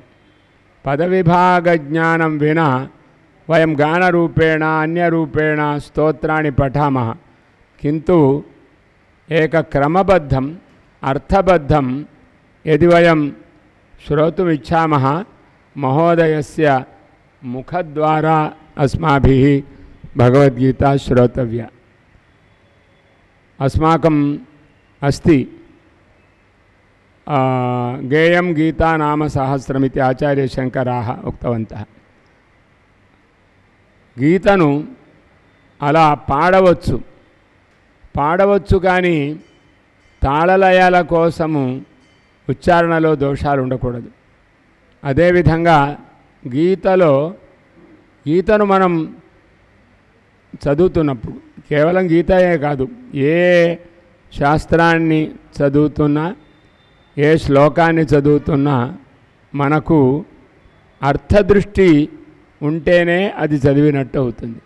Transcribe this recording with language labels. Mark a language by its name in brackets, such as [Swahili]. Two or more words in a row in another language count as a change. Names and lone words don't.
[Sanskrit] पदविभागज्ञानं विना वयं गानरूपेण अन्यरूपेण स्तोत्राणि पठामः किन्तु एकक्रमबद्धम् अर्थबद्धं यदि वयं श्रोतुमिच्छामः महोदयस्य मुखद्वारा अस्माभिः भगवद्गीता श्रोतव्या. अस्माकम् अस्ति गेयं गीता नाम सहस्रमिति आचार्यशङ्कराः उक्तवन्तः. [Telugu] గీతను అలా పాడవచ్చు కానీ తాళలయాల కోసము ఉచ్చారణలో దోషాలు ఉండకూడదు. అదేవిధంగా గీతను మనం చదువుతున్నప్పుడు కేవలం గీతయే కాదు, ఏ శాస్త్రాన్ని చదువుతున్నా ఏ శ్లోకాన్ని చదువుతున్నా మనకు అర్థదృష్టి ఉంటేనే అది చదివినట్టు అవుతుంది.